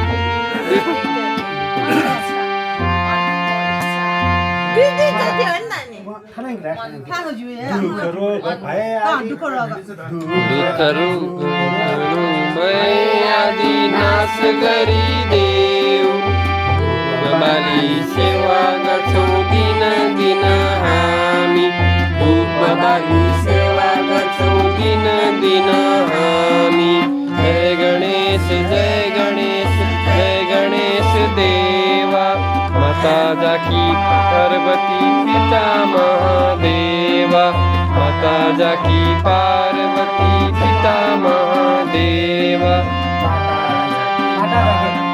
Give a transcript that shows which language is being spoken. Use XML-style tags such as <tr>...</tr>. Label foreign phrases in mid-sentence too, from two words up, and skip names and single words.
<ne>आदि नाश गरी देव बाली सेवा गर्छौं दिन दिन हामी धूप बाली सेवा गर्छौं दिन दिन हामी जय गणेश</ne> <hi>देवा माता जाकी पार्वती पिता महादेवा माता जाकी पार्वती पिता महादेवा</hi>